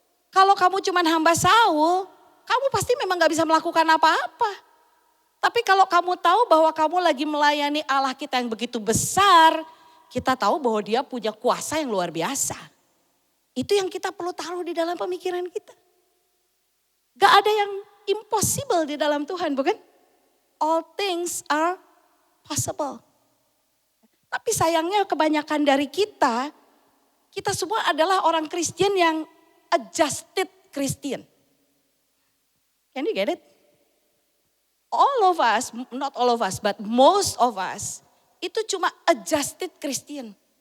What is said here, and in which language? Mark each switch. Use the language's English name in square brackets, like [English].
[Indonesian] Kalau kamu cuma hamba Saul, kamu pasti memang gak bisa melakukan apa-apa. Tapi kalau kamu tahu bahwa kamu lagi melayani Allah kita yang begitu besar, kita tahu bahwa dia punya kuasa yang luar biasa. Itu yang kita perlu taruh di dalam pemikiran kita. Gak ada yang impossible di dalam Tuhan, bukan? [English] All things are possible. [Indonesian] Tapi sayangnya kebanyakan dari kita semua adalah orang Kristen yang adjusted Christian. [English] Can you get it? All of us, not all of us, but most of us, [Indonesian] itu cuma [English] adjusted Christian.